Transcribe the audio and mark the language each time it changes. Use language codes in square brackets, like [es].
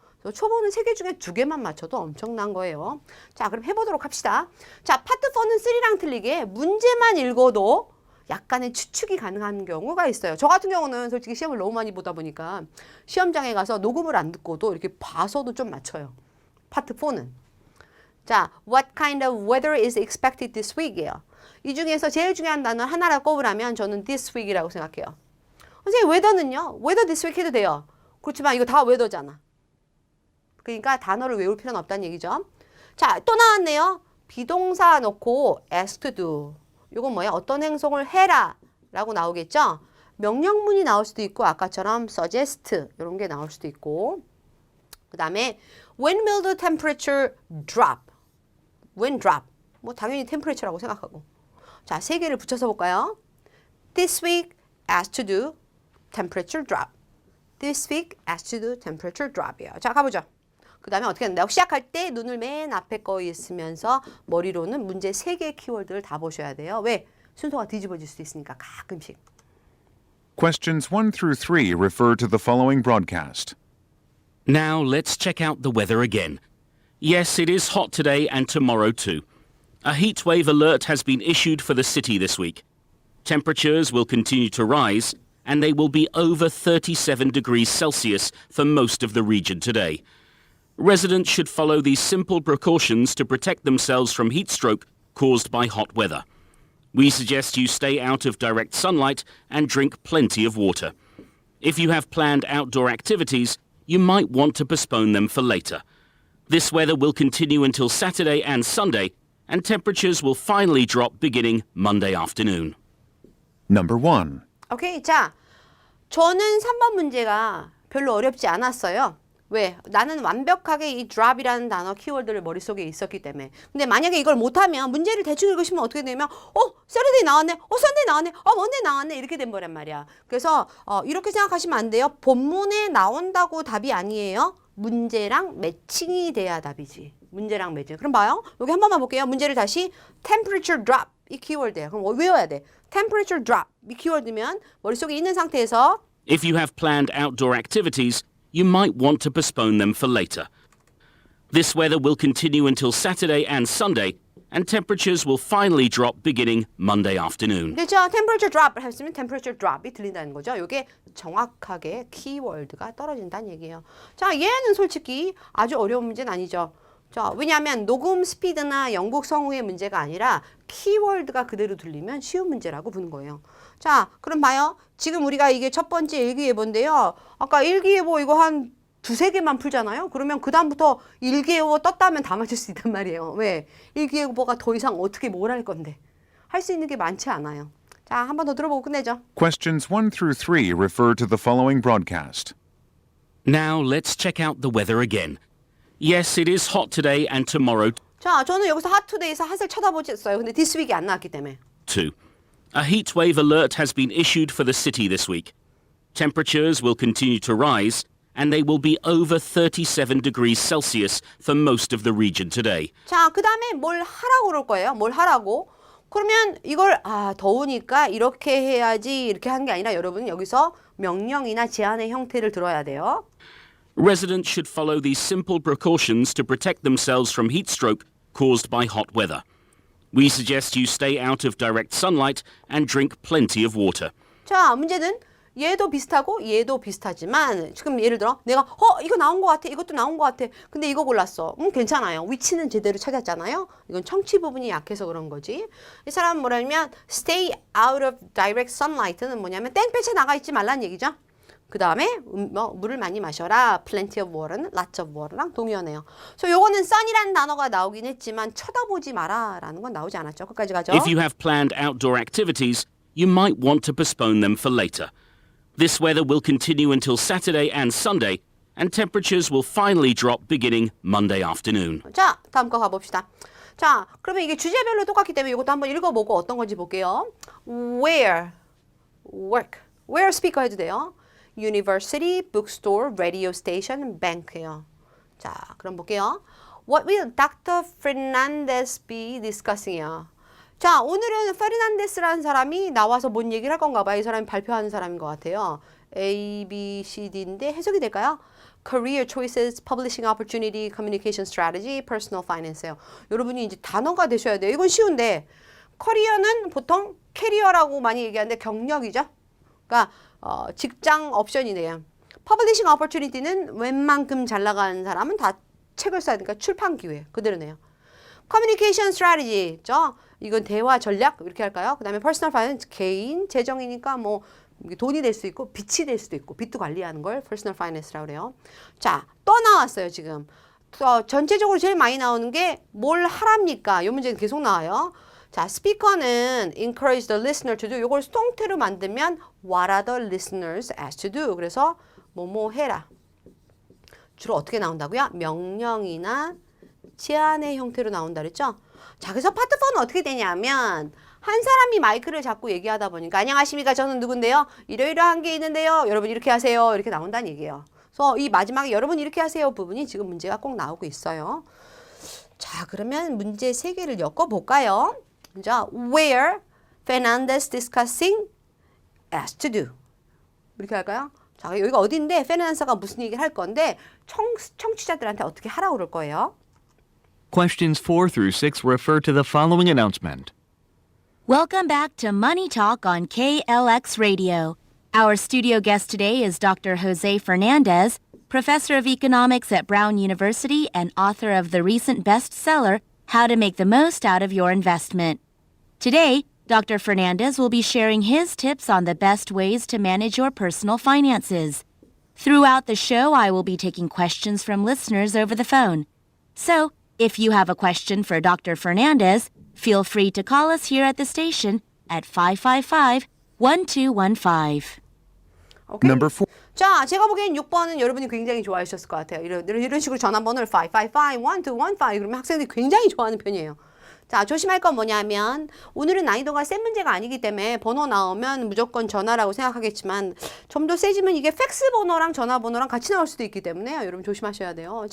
[ko] 그래서 초보는 3개 중에 2개만 맞춰도 엄청난 거예요. 자, 그럼 해보도록 합시다. 자, 파트 4는 3랑 틀리게 문제만 읽어도 약간의 추측이 가능한 경우가 있어요. 저 같은 경우는 솔직히 시험을 너무 많이 보다 보니까 시험장에 가서 녹음을 안 듣고도 이렇게 봐서도 좀 맞춰요. 파트 4는. [en] 자, what kind of weather is expected this week이에요. [ko] 이 중에서 제일 중요한 단어 하나를 꼽으라면 저는 this week이라고 생각해요. 선생님, 웨더는요? 웨더 this week 해도 돼요. 그렇지만 이거 다 웨더잖아. 그러니까 단어를 외울 필요는 없다는 얘기죠. 자, 또 나왔네요. 비동사 넣고 [en] ask to do. [ko] 이건 뭐야? 어떤 행동을 해라 라고 나오겠죠? 명령문이 나올 수도 있고 아까처럼 suggest 이런 게 나올 수도 있고 그 다음에 [en] when will the temperature drop? when drop? [ko] 뭐 당연히 temperature라고 생각하고 자, 3개를 붙여서 볼까요? [en] This week ask to do temperature drop. This week ask to do temperature drop이에요. [ko] 자, 가보죠. 그 다음에 어떻게 한다고? 시작할 때 눈을 맨 앞에 거 있으면서 머리로는 문제 3개의 키워드를 다 보셔야 돼요. 왜? 순서가 뒤집어질 수도 있으니까 가끔씩. [en] Questions 1 through 3 refer to the following broadcast. Now let's check out the weather again. Yes, it is hot today and tomorrow too. A heat wave alert has been issued for the city this week. Temperatures will continue to rise and they will be over 37 degrees Celsius for most of the region today. Residents should follow these simple precautions to protect themselves from heat stroke caused by hot weather. We suggest you stay out of direct sunlight and drink plenty of water. If you have planned outdoor activities, you might want to postpone them for later. This weather will continue until Saturday and Sunday, and temperatures will finally drop beginning Monday afternoon. Number 1. [ko] 오케이. 자, 저는 3번 문제가 별로 어렵지 않았어요. 왜? 나는 완벽하게 이 drop이라는 단어 키워드를 머릿속에 있었기 때문에. 근데 만약에 이걸 못하면 문제를 대충 읽으시면 어떻게 되냐면 Saturday 나왔네. Sunday 나왔네. Monday 나왔네. 이렇게 된 거란 말이야. 그래서 이렇게 생각하시면 안 돼요. 본문에 나온다고 답이 아니에요. 문제랑 매칭이 돼야 답이지. 문제랑 매칭. 그럼 봐요. 여기 한 번만 볼게요. 문제를 다시 temperature drop 이 키워드예요. 그럼 외워야 돼. temperature drop 이 키워드면 머릿속에 있는 상태에서 [en] If you have planned outdoor activities, you might want to postpone them for later. This weather will continue until Saturday and Sunday, and temperatures will finally drop beginning Monday afternoon. [ko] 그렇죠. temperature drop 했으면 temperature drop이 들린다는 거죠. 이게 정확하게 키워드가 떨어진다는 얘기예요. 자, 얘는 솔직히 아주 어려운 문제는 아니죠. 자, 왜냐하면 녹음 스피드나 영국 성우의 문제가 아니라 키워드가 그대로 들리면 쉬운 문제라고 보는 거예요. 자, 그럼 봐요. 지금 우리가 이게 첫 번째 일기예보인데요. 아까 일기예보 이거 한 2-3개만 풀잖아요. 그러면 그 다음부터 일기예보 떴다면 다 맞출 수 있단 말이에요. 왜? 일기예보가 더 이상 어떻게 뭘 할 건데. 할 수 있는 게 많지 않아요. 자, 한 번 더 들어보고 끝내죠. Questions 1 through 3 refer to the following broadcast. Now let's check out the weather again. Yes, it is hot today and tomorrow 자, 저는 여기서 [en] hot today [ko] 에서 핫을 쳐다보셨어요. 근데 this week이 안 나왔기 때문에. [en] too. A heat wave alert has been issued for the city this week. Temperatures will continue to rise and they will be over 37 degrees Celsius for most of the region today. [ko] 자, 그 다음에 뭘 하라고 그럴 거예요. 뭘 하라고. 그러면 이걸 더우니까 이렇게 해야지 이렇게 하는 게 아니라 여러분 여기서 명령이나 제안의 형태를 들어야 돼요. [en] Residents should follow these simple precautions to protect themselves from heat stroke caused by hot weather. We suggest you stay out of direct sunlight and drink plenty of water. [ko] 자, 문제는 얘도 비슷하고 얘도 비슷하지만 지금 예를 들어 내가 이거 나온 것 같아. 이것도 나온 것 같아. 근데 이거 골랐어. 괜찮아요. 위치는 제대로 찾았잖아요. 이건 청취 부분이 약해서 그런 거지. 이 사람은 뭐라면 [en] stay out of direct sunlight [ko] 는 뭐냐면 땡볕에 나가 있지 말라는 얘기죠. 그 다음에 물을 많이 마셔라. [en] plenty of water [ko] 는 [en] lots of water [ko] 랑 동의어네요. 그래서 요거는 sun이라는 단어가 나오긴 했지만 쳐다보지 마라라는 건 나오지 않았죠. 끝까지 가죠. [en] If you have planned outdoor activities, you might want to postpone them for later. This weather will continue until Saturday and Sunday, and temperatures will finally drop beginning Monday afternoon. [ko] 자, 다음 거 가봅시다. 자, 그러면 이게 주제별로 똑같기 때문에 이것도 한번 읽어보고 어떤 건지 볼게요. Where, work, where 스피커 해도 돼요. [en] University, bookstore, radio station, bank예요. 자, 그럼 볼게요. What will Dr. Fernandez be discussing이요. [ko] 자, 오늘은 페르난데스라는 사람이 나와서 뭔 얘기를 할 건가 봐요. 이 사람이 발표하는 사람인 것 같아요. A, B, C, D인데 해석이 될까요? [en] career choices, publishing opportunity, communication strategy, personal finance예요. [ko] 여러분이 이제 단어가 되셔야 돼요. 이건 쉬운데 커리어는 보통 캐리어라고 많이 얘기하는데 경력이죠. 그러니까 직장 옵션이네요. 퍼블리싱 어퍼튜니티는 웬만큼 잘 나가는 사람은 다 책을 써야 되니까 출판 기회 그대로네요. 커뮤니케이션 스트래티지죠. 이건 대화 전략 이렇게 할까요? 그다음에 퍼스널 파이낸스 개인 재정이니까 뭐 돈이 될 수 있고 빚이 될 수도 있고 빚도 관리하는 걸 퍼스널 파이낸스라고 그래요. 자, 또 나왔어요, 지금. 전체적으로 제일 많이 나오는 게 뭘 하랍니까? 이 문제는 계속 나와요. 자, 스피커는 [en] encourage the listener to do. [ko] 요걸 수동태로 만들면 [en] what are the listeners asked to do. [ko] 그래서 뭐뭐 해라. 주로 어떻게 나온다고요? 명령이나 제안의 형태로 나온다 그랬죠? 자, 그래서 파트 4는 어떻게 되냐면 한 사람이 마이크를 잡고 얘기하다 보니까 안녕하십니까? 저는 누군데요? 이러이러한 게 있는데요. 여러분 이렇게 하세요. 이렇게 나온다는 얘기예요. 그래서 이 마지막에 여러분 이렇게 하세요 부분이 지금 문제가 꼭 나오고 있어요. 자, 그러면 문제 3개를 엮어볼까요? [en] 자, where Fernandez discussing asked to do. [ko] 이렇게 할까요? 자, 여기가 어딘데 페르난사가 무슨 얘기를 할 건데 청취자들한테 어떻게 하라고 그럴 거예요? [en] Questions 4 through 6 refer to the following announcement. Welcome back to Money Talk on KLX Radio. Our studio guest today is Dr. Jose Fernandez, professor of economics at Brown University and author of the recent bestseller, How to Make the Most Out of Your Investment. Today, Dr. Fernandez will be sharing his tips on the best ways to manage your personal finances. Throughout the show, I will be taking questions from listeners over the phone. So, if you have a question for Dr. Fernandez, feel free to call us here at the station at 555-1215. [ko] 오케이? [en] Number 4. [ko] 자, 제가 보기엔 6번은 여러분이 굉장히 좋아하셨을 것 같아요. 이런 식으로 전화번호를 555-1215 그러면 학생들이 굉장히 좋아하는 편이에요. 자, 조심할 건 뭐냐면 오늘은 난이도가 센 문제가 아니기 때문에 번호 나오면 무조건 전화라고 생각하겠지만 좀 더 세지면 이게 팩스 번호랑 전화번호랑 같이 나올 수도 있기 때문에 여러분 조심하셔야 돼요.